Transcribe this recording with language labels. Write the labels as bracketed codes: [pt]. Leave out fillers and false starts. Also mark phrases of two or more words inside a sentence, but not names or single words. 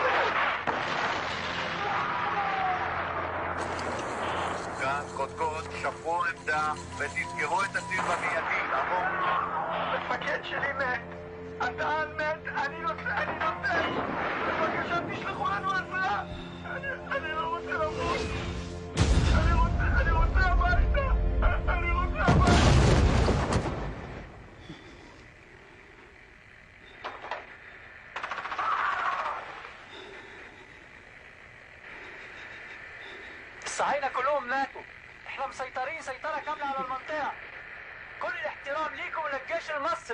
[he] כאן קודקוד, שפרו עמדה ותסגרו את הציר במיידי, לעבור. המפקד שלי מת, הטען מת, אני נותן. בבקשה תשלחו לנו עזרה. אני לא רוצה למות. אני רוצה הביתה. [ar] صحينا كلهم ماتوا. احنا مسيطرين سيطرة كاملة على المنطقة. كل الاحترام ليكم وللجيش المصري.